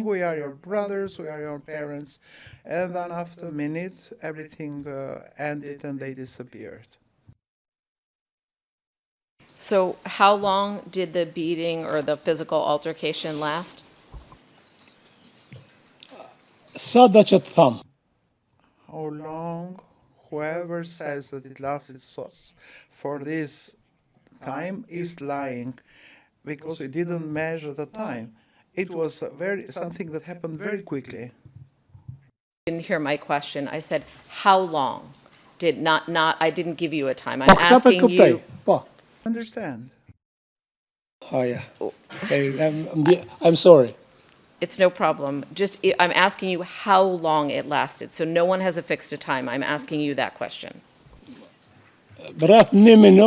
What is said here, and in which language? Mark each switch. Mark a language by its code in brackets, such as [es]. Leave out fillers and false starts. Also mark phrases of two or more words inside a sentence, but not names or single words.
[en] We are your brothers, we are your parents. And then after a minute, everything ended and they disappeared. So how long did the beating or the physical altercation last? [sq] Sada që të tham. [en] How long? Whoever says that it lasted for this time is lying, because we didn't measure the time. It was something that happened very quickly. Didn't hear my question. I said, how long? I didn't give you a time. I'm [sq] Po, këta për [en] asking [sq] kuptoj. [en] you, [sq] Po. [en] Understand? Oh, yeah. Okay, I'm sorry. it's no problem. I'm asking you how long it lasted. So no one has affixed a time. I'm asking you that question. [sq] Rreth 1 minut.